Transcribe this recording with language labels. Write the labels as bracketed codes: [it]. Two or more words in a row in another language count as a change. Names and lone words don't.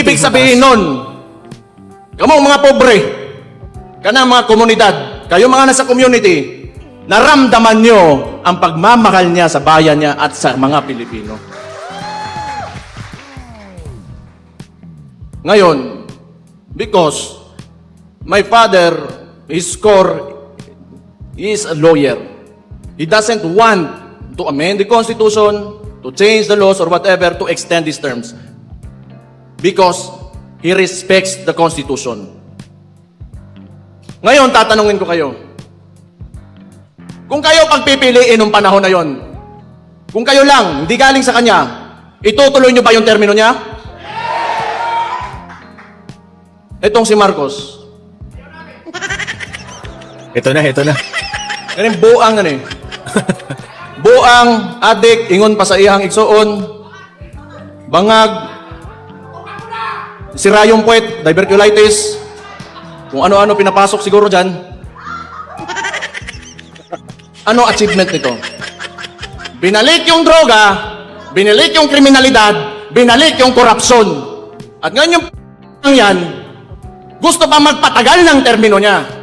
[tl] Ibig sabihin nun, kamu mga pobre, kanang mga komunidad, kayo mga nasa community, naramdaman nyo ang pagmamahal niya sa bayan niya at sa mga Pilipino. Ngayon, [en] because my father, he is a lawyer. He doesn't want to amend the Constitution, to change the laws or whatever to extend these terms. Because he respects the Constitution. [tl] Ngayon, tatanungin ko kayo. Kung kayo pagpipiliin ng panahon na yon, kung kayo lang, hindi galing sa kanya, itutuloy nyo ba yung termino niya? Itong si Marcos. Ito na. Yan yung buang ano eh. [ceb] Buang, adik, ingon pa sa iyang igsoon, bangag, [tl] sira yung puwet, diverculitis, kung ano-ano pinapasok siguro dyan. Ano achievement nito? Binalik yung droga, binalik yung kriminalidad, binalik yung korupsyon. At ngayon yung yan, gusto pa magpatagal ng termino niya.